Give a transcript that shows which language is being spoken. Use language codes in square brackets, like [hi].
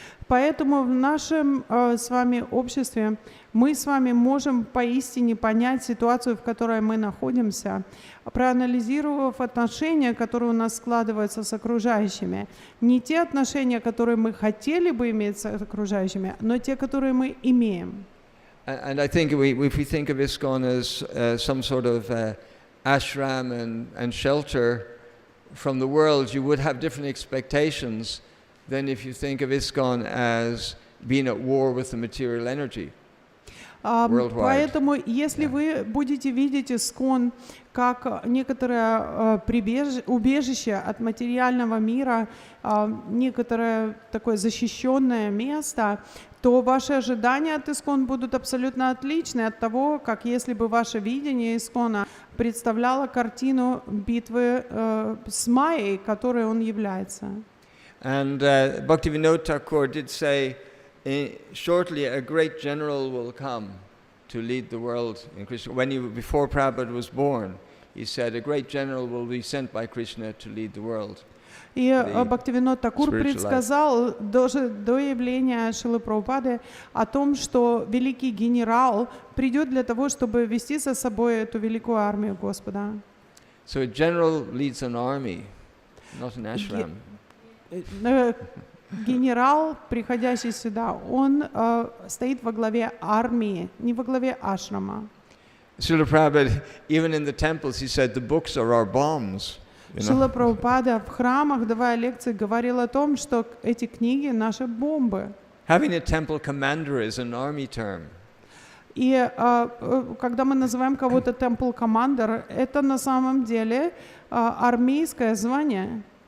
[ru] Поэтому в нашем с вами обществе мы с вами можем поистине понять ситуацию, в которой мы находимся, проанализировав отношения, которые у нас складываются с окружающими. Не те отношения, которые мы хотели бы иметь с окружающими, но те, которые мы имеем. [en] And I think if we think of ISKCON as some sort of ashram and shelter from the world, you would have different expectations than if you think of ISKCON as being at war with the material energy. [ru] Поэтому, если вы будете видеть ИСККОН как некоторое убежище от материального мира, некоторое такое защищенное место, то ваши ожидания от ИСККОН будут абсолютно отличны от того, как если бы ваше видение ИСККОНа представляло картину битвы с Майей, которой он является. [en] And Bhaktivinoda Thakur did say, shortly a great general will come to lead the world in Krishna. Before Prabhupada was born, he said, a great general will be sent by Krishna to lead the world. [ru] И Бхактивинод Такур предсказал даже до явления Шрилы Прабхупады о том, что великий генерал придет для того, чтобы вести за собой эту великую армию Господа. [en] So a general leads an army, not an ashram. [ru] Генерал, приходящий сюда, он стоит во главе армии, не во главе ашрама. [en] Srila Prabhupada, even in the temples, he said, the books are our bombs. [ru] Шрила Прабхупада в храмах, давая лекции, говорил о том, что эти книги — наши бомбы. [en] Having a temple commander is an army term. [ru] И когда мы называем кого-то temple commander, это на самом деле армейское звание.